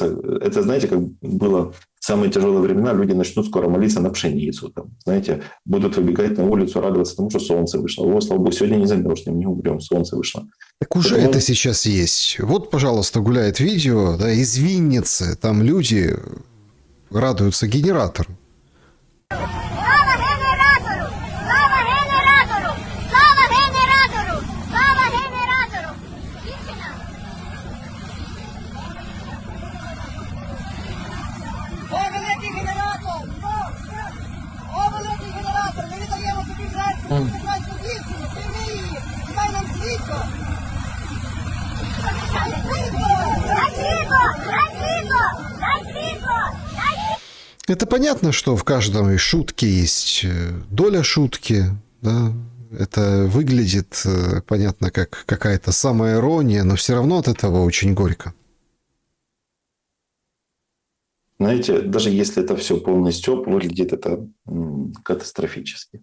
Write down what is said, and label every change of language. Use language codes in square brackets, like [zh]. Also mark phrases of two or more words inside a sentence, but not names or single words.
[ru] Это, знаете, как было в самые тяжелые времена, люди начнут скоро молиться на пшеницу. Знаете, будут выбегать на улицу, радоваться тому, что солнце вышло. Слава Богу, сегодня не замерзнем, не умрем, солнце вышло. Так уже это сейчас есть. Вот, пожалуйста, гуляет видео, из Винницы. Там люди радуются генератору. [uk] Слава генератору! Слава генератору! Слава генератору! Слава генератору! Дівчина! О, великий генератор! О, великий генератор! Ми віддаємо тобі жертву, прекрасну дівчину, прийми її, дай нам світло! Дай світло! Дай світло! Дай світло! Дай світло! Дай світло! [ru] Это понятно, что в каждой шутке есть доля шутки, да? Это выглядит, понятно, как какая-то самоирония, но все равно от этого очень горько. Знаете, даже если это все полный стёб, выглядит это катастрофически.